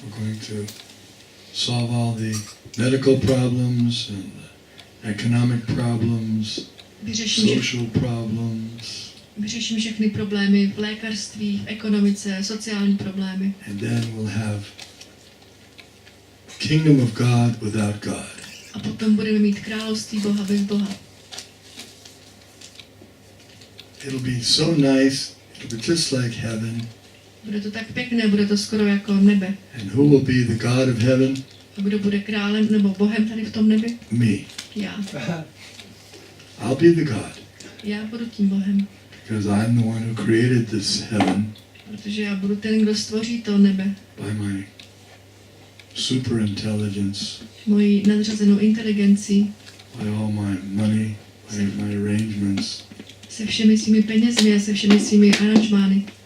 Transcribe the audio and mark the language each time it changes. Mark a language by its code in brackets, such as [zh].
[en] We're going to solve all the medical problems and the economic problems, social problems. [cs] Vyřeším všechny problémy v lékařství, v ekonomice, sociální problémy. [en] And then we'll have kingdom of God without God. [cs] A potom budeme mít království Boha bez Boha. [en] It'll be so nice. It'll be just like heaven. [cs] Bude to tak pěkné, bude to skoro jako nebe. [en] And who will be the God of heaven? [cs] A kdo bude králem nebo Bohem tady v tom nebi? [en] Me. [cs] Já. [en] I'll be the God. [cs] Já budu tím Bohem. [en] Because I'm the one who created this heaven. [cs] Protože já budu ten, kdo stvoří to nebe. [en] By my super intelligence. [cs] Mojí nadřazenou inteligencí. [en] By all my money, by my arrangements. [cs] Se všemi svými penězmi a se všemi svými aranžmány.